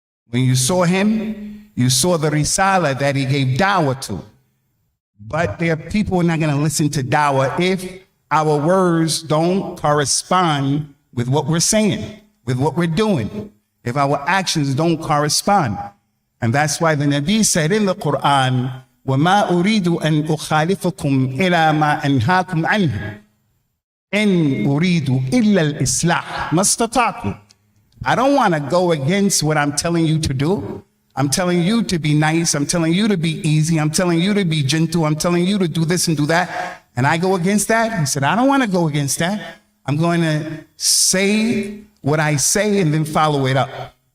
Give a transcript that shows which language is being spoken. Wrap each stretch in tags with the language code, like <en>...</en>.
<en>When you saw him, you saw the risala that he gave dawah to. But there are people who are not going to listen to dawah if our words don't correspond with what we're saying, with what we're doing, if our actions don't correspond.</en> <ar>And that's why the Nabi said in the Quran, وَمَا أُرِيدُ أَنْ أُخَالِفَكُمْ إِلَى مَا أَنْهَاكُمْ عَنْهُ إِنْ أُرِيدُ إِلَّا الْإِصْلَاحَ مَا اسْتَطَعْتُ.</ar> <en>I don't want to go against what I'm telling you to do. I'm telling you to be nice. I'm telling you to be easy. I'm telling you to be gentle. I'm telling you to do this and do that. And I go against that. He said, I don't want to go against that. I'm going to say what I say and then follow it up.</en>